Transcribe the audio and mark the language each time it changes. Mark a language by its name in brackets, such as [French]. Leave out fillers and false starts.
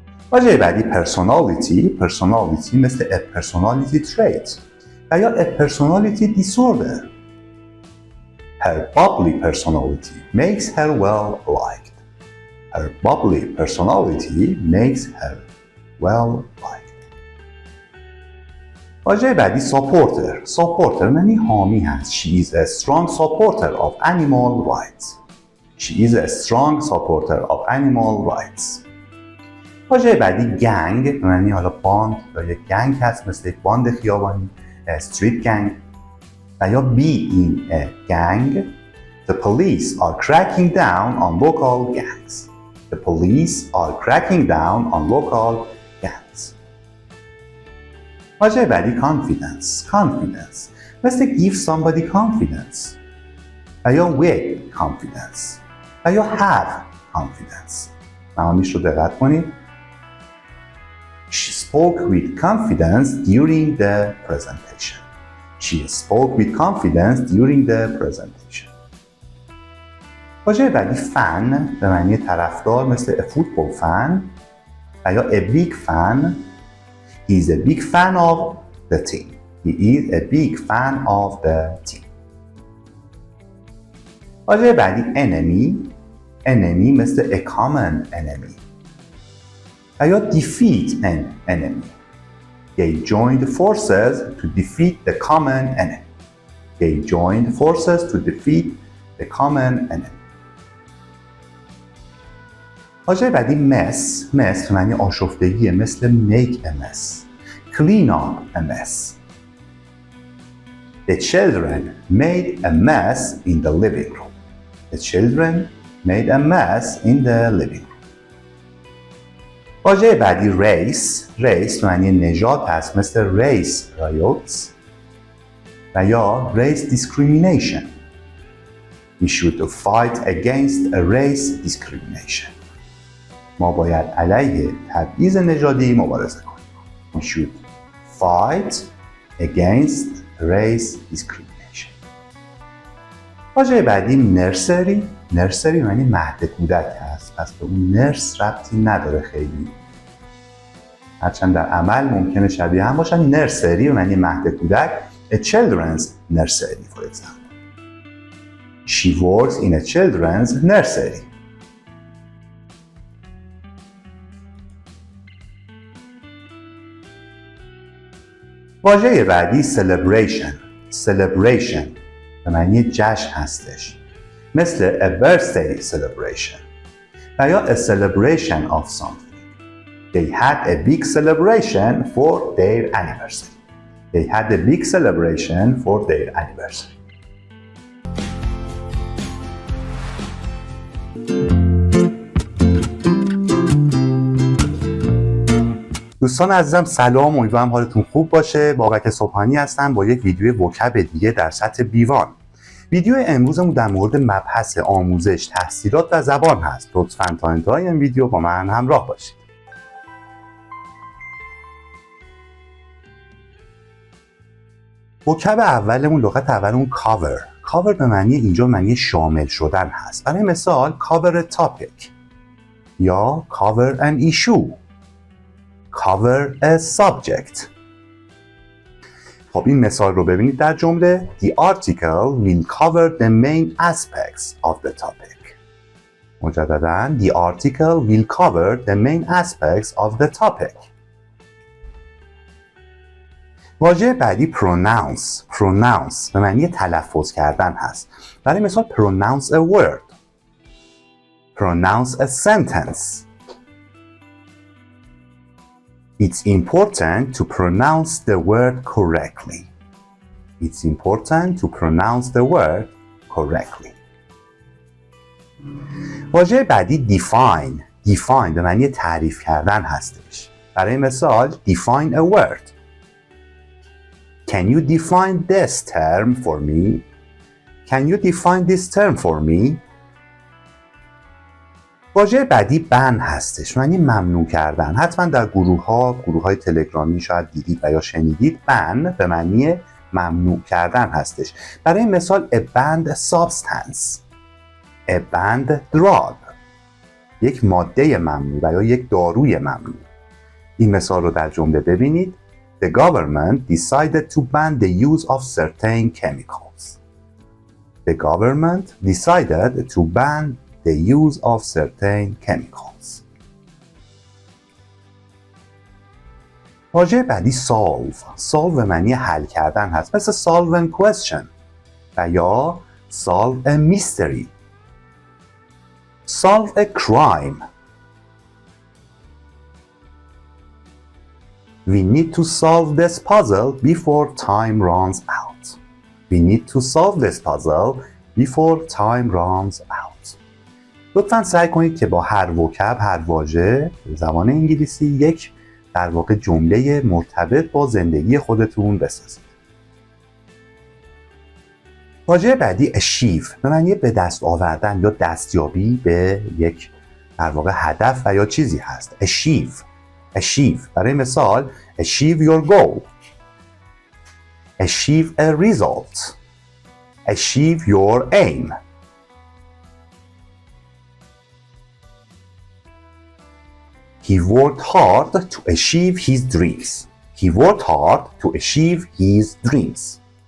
[Persian] واژه بعدی [English] personality مثل a personality trait و یا a personality disorder. Her bubbly personality makes her well liked. Her bubbly personality makes her well liked. [Persian] واژه بعدی supporter معنی حامی هست. [English] She is a strong supporter of animal rights. She is a strong supporter of animal rights. [Persian] واژه بعدی گنگ معنی حالا باند یا یک گنگ هست مثل یک باند خیابانی [English] street gang [Persian] و یا [English] be in a gang. The police are cracking down on local gangs. The police are cracking down on local gangs. [Persian] واژه بعدی [English] confidence مثل give somebody confidence و یا with confidence و یا have confidence. [Persian] معانیش رو دقت کنید. [English] She spoke with confidence during the presentation. She spoke with confidence during the presentation. [Persian] واژه بعدی فن به معنی طرفدار مثل [English] a football fan [Persian] و یا [English] a big fan. He is a big fan of the team. He is a big fan of the team. [Persian] واژه بعدی [English] enemy مثل a common enemy و یا defeat an enemy. They joined forces to defeat the common enemy. They joined forces to defeat the common enemy. [Persian] واژه بعدی mess معنی آشفتگی مثل [English] make a mess. Clean up a mess. The children made a mess in the living room. The children made a mess in the living room. [Persian] واژه بعدی race معنی نژاد هست مثل [English] race riots [Persian] و یا [English] race discrimination. We should fight against a race discrimination. [Persian] ما باید علیه تبعیض نژادی مبارزه کنیم. [English] We should fight against race discrimination. [Persian] واژه بعدی nursery معنی مهد کودک هست. پس به اون نرس ربطی نداره خیلی. هرچند در عمل ممکنه شبیه هم باشن. nursery معنی مهد کودک. [English] A children's nursery for example. She works in a children's nursery. [Persian] واژه بعدی celebration به معنی جشن هستش مثل [English] a birthday celebration [Persian] و یا [English] a celebration of something. They had a big celebration for their anniversary. They had a big celebration for their anniversary. [Persian] دوستان عزیزم سلام، امیدوارم حالتون خوب باشه. بابک صبحانی هستم با یک ویدیو وکب دیگه در سطح B1. ویدیو امروزمون در مورد مبحث آموزش، تحصیلات و زبان هست. لطفاً تا انتهای این ویدیو با من همراه باشید. وکب اولمون، لغت اولمون [English] cover [Persian] به معنی اینجا معنی شامل شدن هست. برای مثال [English] cover a topic یا cover an issue. Cover a subject. [Persian] خب این مثال رو ببینید در جمله. [English] The article will cover the main aspects of the topic. [Persian] مجدداً [English] The article will cover the main aspects of the topic. [Persian] واژه بعدی pronounce به معنی تلفظ کردن هست. برای مثال [English] pronounce a word. Pronounce a sentence. It's important to pronounce the word correctly. It's important to pronounce the word correctly. [Persian] واژه بعدی define به معنی تعریف کردن هستش. برای مثال [English] define a word. Can you define this term for me? Can you define this term for me? [Persian] واژه بعدی بن هستش، معنی ممنوع کردن. حتما در گروه‌های تلگرامی شاید دیدید و یا شنیدید. بن به معنی ممنوع کردن هستش. برای مثال [English] a banned substance, a banned drug. [Persian] یک ماده ممنوع و یا یک داروی ممنوع. این مثال رو در جمله ببینید. [English] The government decided to ban the use of certain chemicals. The government decided to ban the use of certain chemicals. [Persian] واژه بعدی solve به معنی حل کردن هست، مثل [English] solve a question [Persian] و یا [English] solve a mystery. solve a crime. We need to solve this puzzle before time runs out. We need to solve this puzzle before time runs out. [Persian] لطفاً سعی کنید که با هر وکب، هر واژه زبان انگلیسی یک در واقع جمله مرتبط با زندگی خودتون بسازید. واژه بعدی achieve به معنی به دست آوردن یا دستیابی به یک در واقع هدف و یا چیزی هست. [English] achieve [Persian] برای مثال [English] achieve your goal, achieve a result, achieve your aim. He worked hard to achieve his dreams. He worked hard to achieve his dreams.